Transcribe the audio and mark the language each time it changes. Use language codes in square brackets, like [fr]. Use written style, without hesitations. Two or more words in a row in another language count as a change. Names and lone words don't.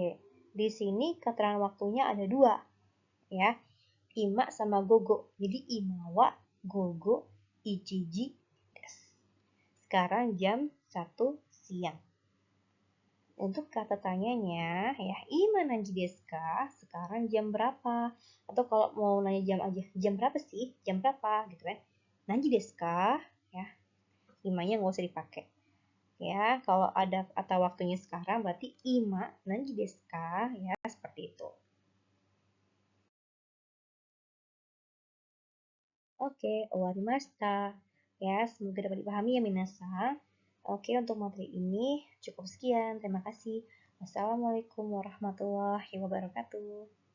[id] Di sini keterangan waktunya ada dua ya. Ima sama gogo. [ja] Jadi 今は午後一時です. [id] Sekarang jam 1 siang. Untuk kata tanyanya ya, [ja] 今何時ですか? [id] Sekarang jam berapa? Atau kalau mau nanya jam aja, jam berapa sih? Jam berapa gitu kan? [ja] 何時ですか? Ya. [id] Imanya nggak usah dipakai. Ya, kalau ada kata waktunya sekarang berarti [ja] 今何時ですか? [id] Ya, seperti itu. Oke, owarimashita. Ya, semoga dapat dipahami ya minasan. Oke, untuk materi ini cukup sekian. Terima kasih. [ar] والسلام عليكم ورحمة الله وبركاته.